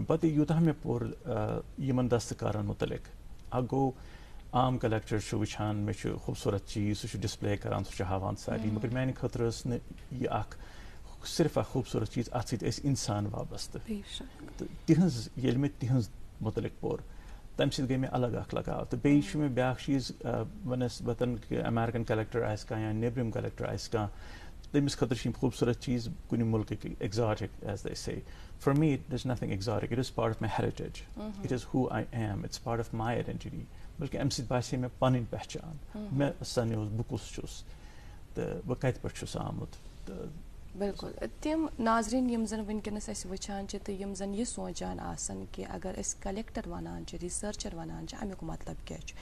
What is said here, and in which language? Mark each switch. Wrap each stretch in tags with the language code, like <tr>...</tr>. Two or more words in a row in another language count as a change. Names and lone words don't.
<ks>پَتہٕ یوٗتاہ مےٚ پوٚر یِمن دستکارن مُتعلِق, اکھ گوٚو عام کلیکٹر چھُ وٕچھان مےٚ چھُ خوٗبصوٗرت چیٖز, سُہ چھُ ڈِسپلے کران, سُہ چھُ ہاوان سارنٕے, مگر میانہِ خٲطرٕ ٲس نہٕ یہِ اکھ صرف اکھ خوٗبصوٗرت چیٖز, اَتھ سۭتۍ ٲسۍ اِنسان وابستہٕ. تہٕ تِہنٛز ییٚلہِ مےٚ تِہنٛز مُتعلِق پوٚر, تَمہِ سۭتۍ گٔے مےٚ الگ اکھ لگاو. تہٕ بیٚیہِ چھُ مےٚ بیاکھ چیٖز بنسبتن کہِ</ks> <en>American collector</en> <ks>آسہِ کانٛہہ یا نیبرِم کلیکٹر آسہِ کانٛہہ, تٔمِس خٲطرٕ چھِ یِم خوٗبصوٗرت چیٖز کُنہِ مُلکٕکۍ ایگزاٹِک,</ks> <en>as they say. for me it is nothing exotic, it is part of my heritage, it is who I am, it's part of my identity.</en> <ks>بلکہ اَمہِ سۭتۍ باسے مےٚ پنٕنۍ پہچان, مےٚ سَنیوس بہٕ کُس چھُس تہٕ بہٕ کَتہِ پٮ۪ٹھ چھُس آمُت. تہٕ بالکل تِم ناظریٖن یِم زَن وٕنکیٚنَس أسۍ وٕچھان چھِ تہٕ یِم زَن یہِ سونٛچان آسان کہِ اگر أسۍ کلیکٹر وَنان چھِ, رِسٲرچر وَنان چھِ, اَمیُک مطلب کیٛاہ چھُ.</ks>